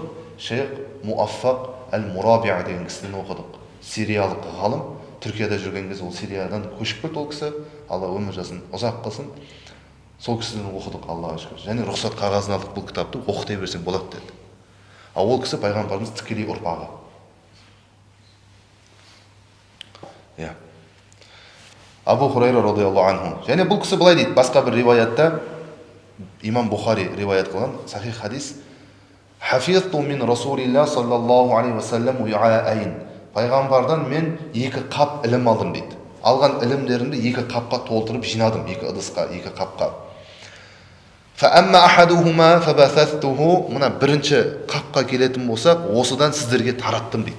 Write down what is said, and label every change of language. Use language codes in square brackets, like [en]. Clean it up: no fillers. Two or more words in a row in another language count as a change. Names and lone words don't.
[kk] Шейх Муаффақ әл-Мурабиа деген кісіден оқыдық. Сириялық ғалым, Түркияда жүрген кезде ол Сириядан көшіп кетті ол кісі. Алла өмір жасын ұзақ қылсын. Сол кісіден оқыдық, Аллаға шүкір. Және рұқсат қағазын алдық, бұл кітапты оқытай берсең болады деді. Ол кісі пайғамбарымыз тікелей ұрпағы. [ar] Абу Хурайра رضي الله عنه. [kk] Және бұл кісі былай дейді, басқа бір риwayatта имам Бухари риwayat қылған сахих хадис. [ar] حفظت من رسول الله صلى الله عليه وسلم وعاءين. [kk] Пайғамбардан мен 2 қап ілім алдым дейді. Алған ілімдерімді 2 қапқа толтырып жинадым, 2 ыдысқа, 2 қапқа. [ar] فأما أحدهما فبثثته. [kk] Мына бірінші қапқа келетін болсақ, осыдан сіздерге тараттым дейді.